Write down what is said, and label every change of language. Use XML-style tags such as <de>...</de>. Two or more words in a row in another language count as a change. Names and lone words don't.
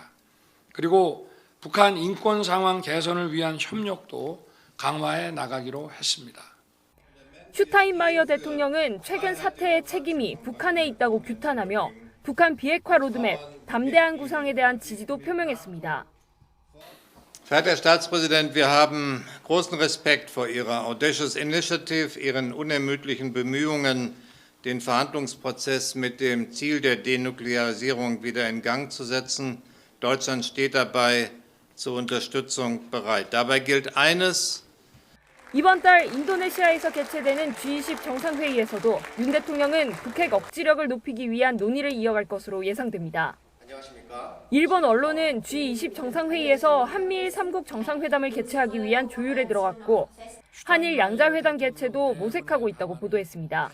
<ko>그리고 북한 인권 상황 개선을 위한 협력도 강화해 나가기로 했습니다. 슈타인마이어 대통령은 최근 사태의 책임이 북한에 있다고 규탄하며 북한 비핵화 로드맵, 담대한 구상에 대한 지지도 표명했습니다.</ko> <de>Verehrter Herr Staatspräsident, wir haben großen Respekt vor Ihrer</de> <en>audacious initiative,</en> <de>Ihren unermüdlichen Bemühungen, den Verhandlungsprozess mit dem Ziel der Denuklearisierung wieder in Gang zu setzen. Deutschland steht dabei zur Unterstützung bereit. Dabei gilt eines.</de> <ko>이번 달 인도네시아에서 개최되는 G20 정상회의에서도 윤 대통령은 북핵 억지력을 높이기 위한 논의를 이어갈 것으로 예상됩니다. 안녕하십니까? 일본 언론은 G20 정상회의에서 한미일 3국 정상회담을 개최하기 위한 조율에 들어갔고 한일 양자회담 개최도 모색하고 있다고 보도했습니다.</ko>